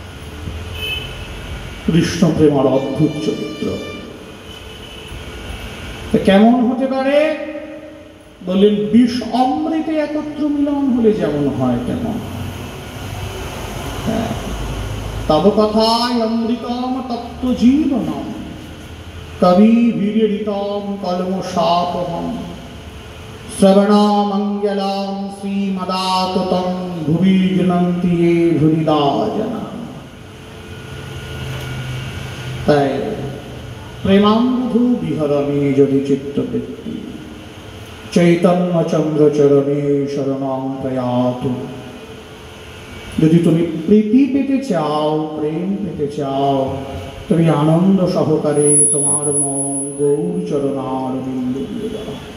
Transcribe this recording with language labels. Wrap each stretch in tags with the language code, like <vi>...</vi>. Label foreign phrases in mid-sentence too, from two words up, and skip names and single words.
<bn>কৃষ্ণ প্রেমার অদ্ভুত চরিত্র কেমন হতে পারে? বললেন, বিষ অমৃতে একত্র মিলন হলে যেমন হয় তেমন।</bn> <sa>তব কথায় অমৃতম তত্ত্ব জীবনম, कविभिरीडितं कल्मषापहं श्रवणमङ्गलं श्रीमदाततं भुवि गृह्णन्ति ये भुविदा जनाः। তাই প্রেমাম্বুধু বিহরণে যদি চিত্তবৃত্তি চৈতন্য চন্দ্র চরণে শরণং প্রয়াতু।</sa> <bn>যদি তুমি প্রীতি পেতে চাও, প্রেম পেতে চাও, তুমি আনন্দ সহকারে তোমার মন গৌর চরণার বিন্দু দিয়ে দাও।</bn>